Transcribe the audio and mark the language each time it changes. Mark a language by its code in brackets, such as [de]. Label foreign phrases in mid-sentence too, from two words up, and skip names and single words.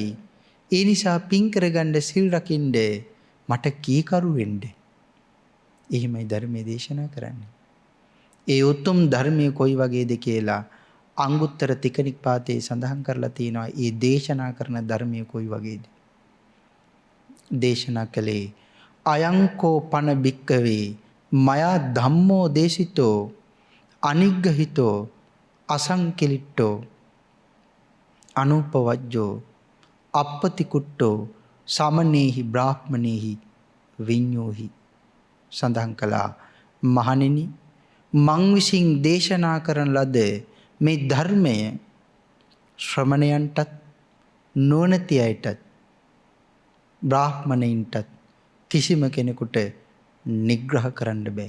[si] ඒ නිසා පින් කරගන්න සිල් රකින්න මට කීකරු වෙන්න. එහෙමයි ධර්මයේ දේශනා කරන්නේ. ඒ උතුම් ධර්මයේ කොයි වගේද කියලා අංගුත්තර තිකනිපාතේ සඳහන් කරලා තියෙනවා. ඒ දේශනා කරන ධර්මයේ කොයි වගේද? දේශනා කළේ [pi] අයංකෝ පන බික්කවේ මයා ධම්මෝ දේශිතෝ අනිග්ගහිතෝ අසංකිලිට්ටෝ අනුපවජ්ජෝ අපපතිකුට්ටෝ සමනේහි බ්‍රාහ්මනේහි විඤ්ඤෝහි. [si] සඳහන් කළා මහණෙනි මං විසින් දේශනා කරන ලද මේ ධර්මය ශ්‍රමණයන්ටත් නොනැති අයටත් බ්‍රාහ්මණයින්ටත් කිසිම කෙනෙකුට නිග්‍රහ කරන්න බෑ.